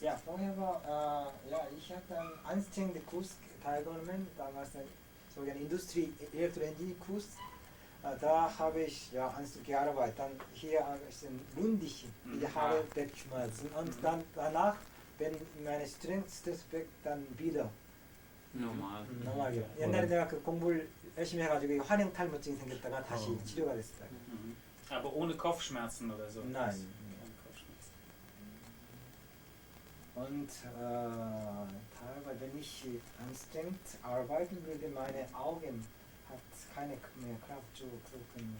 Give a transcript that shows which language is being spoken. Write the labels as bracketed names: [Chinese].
[German] Ja, vorher war, ja, ich hatte einen anstrengenden Kurs teilgenommen, damals ein sogenannter Industrie-Elektroingenieur-Kurs. Da habe ich ja anstrengend gearbeitet. Dann hier sind rundig die Haare wegschmeißen und dann danach, wenn meine Stress weg, dann wieder Normal. normal. [Korean] 옛날에 내가 그 공부를 열심히 해가지고 환형 탈모증이 생겼다가 다시 치료가 됐어요. [German] Mhm. Aber ohne Kopfschmerzen oder so? Nein. Keine Kopfschmerzen. Und teilweise, wenn ich anstrengend arbeiten würde, meine Augen hat keine mehr Kraft zu gucken.